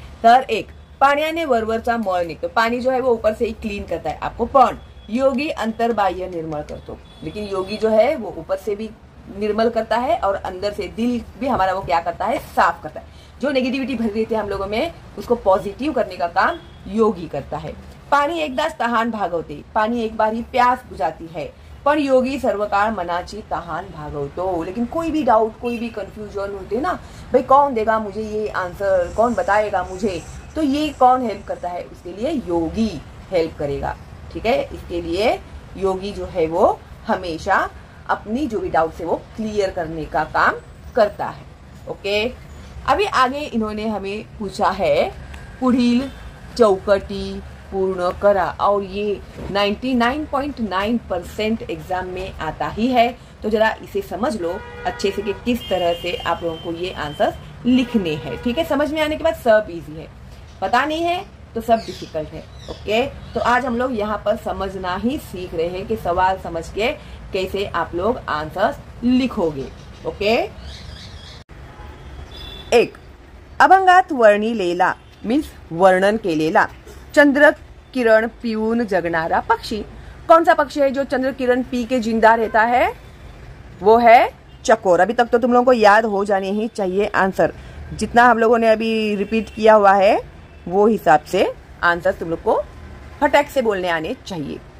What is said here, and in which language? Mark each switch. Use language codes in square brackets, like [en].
[mr] तर 1 पाण्याने वरवरचा मळ निघतो, [hi] पानी जो है वो ऊपर से ही क्लीन करता है आपको। [mr] पण योगी अंतर्बाह्य निर्मल करतो, [hi] लेकिन योगी जो है वो ऊपर से भी निर्मल करता है और अंदर से दिल भी हमारा वो क्या करता है, साफ करता है। जो नेगेटिविटी भरी रहती है हम लोगों में उसको पॉजिटिव करने का काम योगी करता है। [mr] पाणी एकदाच तहान भागवते, [hi] पानी एक बार ही प्यास बुझाती है, [mr] पण योगी सर्वकाळ मनाची तहान भागवतो। [hi] लेकिन कोई भी डाउट, कोई भी कंफ्यूजन होते ना, भाई कौन देगा मुझे ये आंसर, कौन बताएगा मुझे, तो ये कौन हेल्प करता है उसके लिए, योगी। हेल्प करेगा। ठीक है, इसके लिए योगी जो है वो हमेशा अपनी जो भी डाउट है वो क्लियर करने का काम करता है। ओके, अभी आगे इन्होंने हमें पूछा है [mr] पुढील चौकटी पूर्ण करा, [hi] और ये 99.9% एग्जाम में आता ही है। तो जरा इसे समझ लो अच्छे से कि किस तरह से आप लोगों को ये आंसर लिखने हैं। ठीक है, समझ में आने के बाद सब इजी है, पता नहीं है तो सब डिफिकल्ट है। ओके, तो आज हम लोग यहाँ पर समझना ही सीख रहे हैं कि सवाल समझ के कैसे आप लोग आंसर्स लिखोगे। [mr] ओके, एक, अभंगात वर्णिलेला मीन्स वर्णन केलेला चंद्र किरण पिऊन जगणारा पक्षी। [hi] कौन सा पक्षी है जो चंद्र किरण पी के जिंदा रहता है? वो है चकोर। अभी तक तो तुम लोगों को याद हो जाने ही चाहिए आंसर, जितना हम लोगों ने अभी रिपीट किया हुआ है वो हिसाब से आंसर तुम लोग को फटाक से बोलने आने चाहिए।